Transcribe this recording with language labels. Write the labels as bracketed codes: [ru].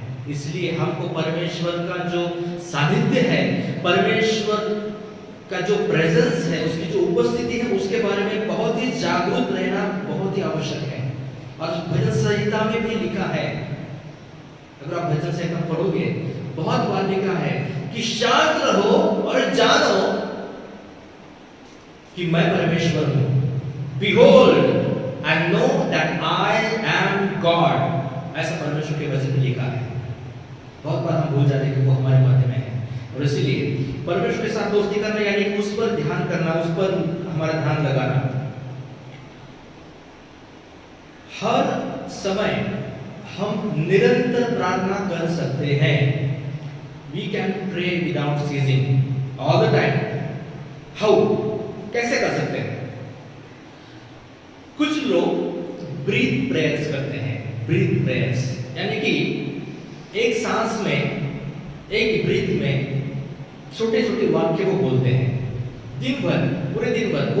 [hi] इसलिए हमको परमेश्वर का जो सानिध्य है, परमेश्वर का जो प्रेजेंस है, उसकी जो उपस्थिति है, उसके बारे में बहुत ही जागरूक रहना बहुत ही आवश्यक है। और भजन संहिता में भी लिखा है, अगर आप भजन संहिता पढ़ोगे, बहुत बार लिखा है कि शांत रहो और जानो कि मैं परमेश्वर हूं। [en] Behold and know that I am God. [hi] ऐसा परमेश्वर के वचन में लिखा है। बहुत बार हम भूल जाते हैं कि वो हमारे मध्य में है, और इसलिए परमेश्वर के साथ दोस्ती करना यानी कि उस पर ध्यान करना, उस पर हमारा ध्यान लगाना। हर समय हम निरंतर प्रार्थना कर सकते हैं। [en] We can pray without ceasing all the time. How? [hi] कैसे कर सकते हैं? कुछ लोग ब्रीथ प्रेयर्स करते हैं। ब्रीथ प्रेयर्स यानी कि एक सांस में, एक ब्रीथ में छोटे छोटे वाक्य वो बोलते हैं दिन भर, पूरे दिन भर।